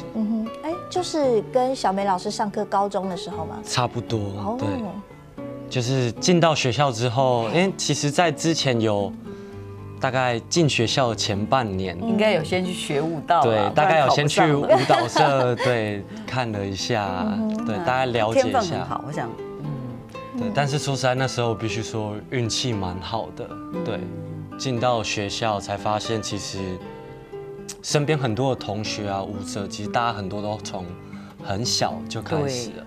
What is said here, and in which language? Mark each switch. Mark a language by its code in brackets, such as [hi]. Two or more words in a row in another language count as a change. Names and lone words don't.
[zh] 就是跟小梅老師上課高中的時候嗎？差不多，對。就是進到學校之後，因為其實在之前有大概進學校的前半年，應該有先去學舞蹈，對，大概有先去舞蹈社，對，看了一下，對，大概了解一下。天分很好，我想。对，但是说实在，那时候必须说运气蛮好的。对，进到学校才发现，其实身边很多的同学啊，舞者，其实大家很多都从很小就开始了。